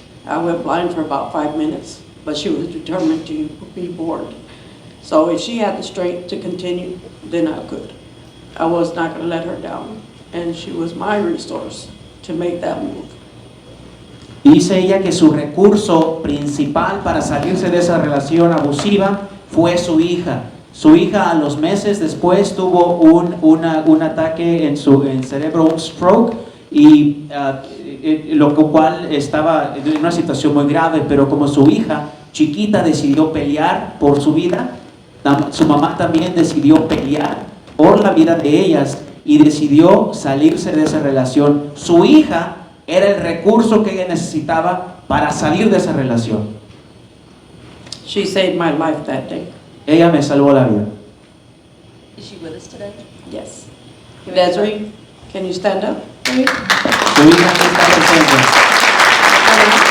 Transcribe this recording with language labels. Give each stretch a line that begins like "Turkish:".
English: I went blind for about 5 minutes, but she was determined to be born. So if she had the strength to continue, then I could. I was not going to let her down, and she was my resource to make that move.
Spanish: Dice ella que su recurso principal para salirse de esa relación abusiva fue su hija. Su hija a los meses después tuvo un ataque en cerebro, un stroke, y lo cual estaba en una situación muy grave, pero como su hija chiquita decidió pelear por su vida, su mamá también decidió pelear por la vida de ellas y decidió salirse de esa relación. Su hija era el recurso que ella necesitaba para salir de esa relación.
English: She saved my life that day.
Spanish: Ella me salvó la vida.
English: Is she with us today? Yes. Desiree, can you stand up?
Spanish: Su hija sí está presente.